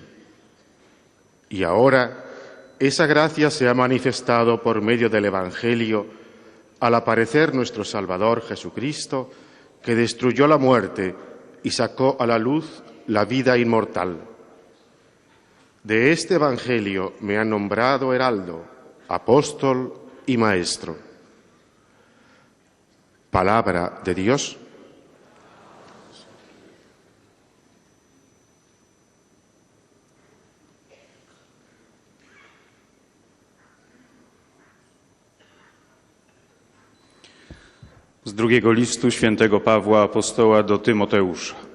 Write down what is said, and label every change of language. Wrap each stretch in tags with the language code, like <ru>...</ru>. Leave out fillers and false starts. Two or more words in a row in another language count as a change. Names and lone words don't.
<es>Y ahora esa gracia se ha manifestado por medio del Evangelio al aparecer nuestro Salvador Jesucristo, que destruyó la muerte y sacó a la luz la vida inmortal. De este Evangelio me han nombrado heraldo, apóstol y maestro. Palabra de Dios.</es> <pl>Z drugiego listu świętego Pawła apostoła do Tymoteusza.</pl>